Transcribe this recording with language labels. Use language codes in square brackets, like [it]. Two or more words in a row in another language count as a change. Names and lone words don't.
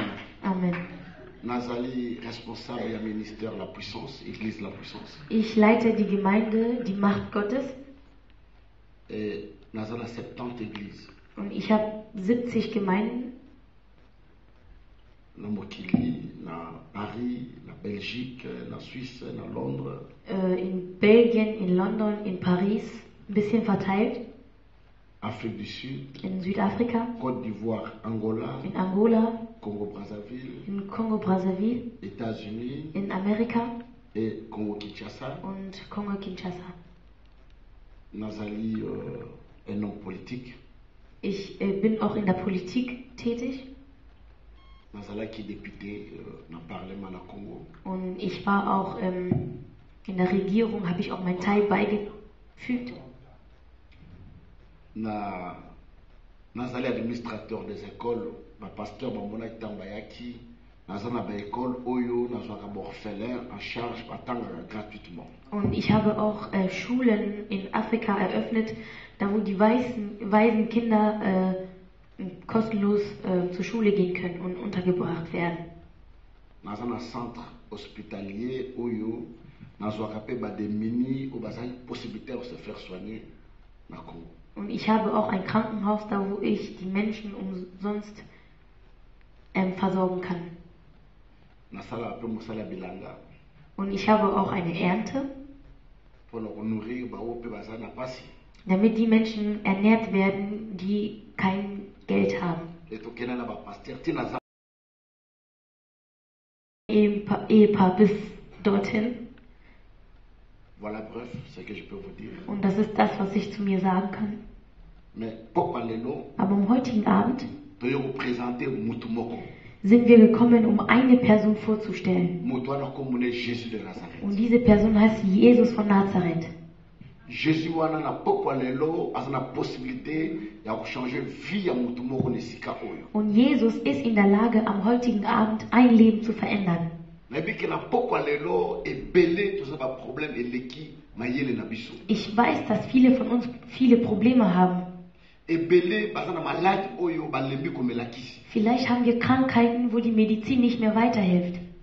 [ln] Amen. [fr] Nazali responsable du ministère La Puissance, Église La Puissance. [de] Ich leite die Gemeinde, die Macht Gottes. [fr] Et Nazala 70 églises. [de] Und ich habe 70 Gemeinden. [ln] Na Mokili, na Paris, na Belgique, na Suisse, na Londres. [de] In Belgien, in London, in Paris. Ein bisschen verteilt. [fr] Afrique du Sud. [de] In Südafrika. [fr] Côte d'Ivoire, Angola. [de] In Angola. [fr] Congo-Brazzaville. [de] In Kongo-Brazzaville. [fr] États-Unis. [de] In Amerika. [fr] Et Congo-Kinshasa. [de] Und Kongo-Kinshasa. [fr] Nazali un homme politique. [de] Ich bin auch in der Politik tätig. [ln] Nazalaki député na Parlement na Congo. [de] Und ich war auch in der Regierung, habe ich auch meinen Teil beigefügt. [ln] Nazali [fr] administrateur des écoles, [ln] ba pasteur bamona kitambayaki, nazana ba école oyo nazwaka ba orphelin [fr] en charge [ln] batanga gratuitement. [de] Und ich habe auch Schulen in Afrika eröffnet, da wo die weisen Kinder kostenlos zur Schule gehen können und untergebracht werden. [ln] Nazana [fr] centre hospitalier [ln] oyo nazwaka pe ba démunis ou bazali [fr] possibilité de se faire soigner [ln] na Congo. [de] Und ich habe auch ein Krankenhaus, da wo ich die Menschen umsonst versorgen kann. [ln] Nasala pe musala bilanga. [de] Und ich habe auch eine Ernte, damit die Menschen ernährt werden, die kein Geld haben. Ehepaar bis dorthin. [fr] Voilà, bref, ce que je peux vous dire. [de] Und das ist das, was ich zu mir sagen kann. [fr] Mais pourquoi lelo, [de] Aber am heutigen Abend [fr] je vais vous présenter Mutumoko. [de] sind wir gekommen, um eine Person vorzustellen. [fr] Mutuana comme Jésus de Nazareth. [de] Und diese Person heißt Jesus von Nazareth. [ln] Jésus wana na pourquoi lelo, [fr] a la possibilité de changer [ln] vie ya Mutumoko nesika oyo. [de] Und Jesus ist in der Lage, am heutigen Abend ein Leben zu verändern. Ich weiß, dass viele von uns viele Probleme haben. Vielleicht haben wir Krankheiten, wo die Medizin nicht mehr weiterhilft.